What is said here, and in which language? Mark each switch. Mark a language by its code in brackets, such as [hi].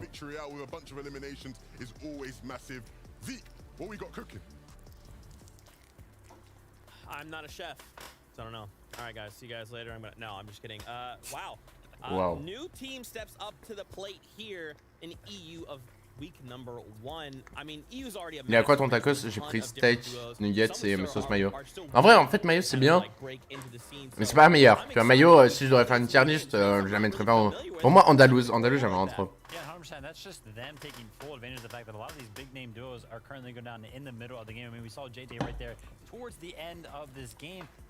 [en] Victory out with a bunch of eliminations is always massive. Zeke, what we got cooking? I'm not a chef, so I don't know. All right, guys, see you guys later. No, I'm just kidding. Wow. Wow. New team steps up to the plate here in EU of week number 1. I mean, EU's already a... [fr] Il y a quoi ton tacos? J'ai pris steak, nuggets et sauce mayo. En vrai, en fait, mayo c'est bien, mais c'est pas la meilleure. Tu vois, mayo, si je devrais faire une tier list, je la mettrais pas en haut. Pour moi, andalouse j'avais en trop. [en] That's just them taking full advantage of the fact that a lot of these big name duos are currently going down in the middle of the game. I mean, we saw JJ right there towards the end of this game.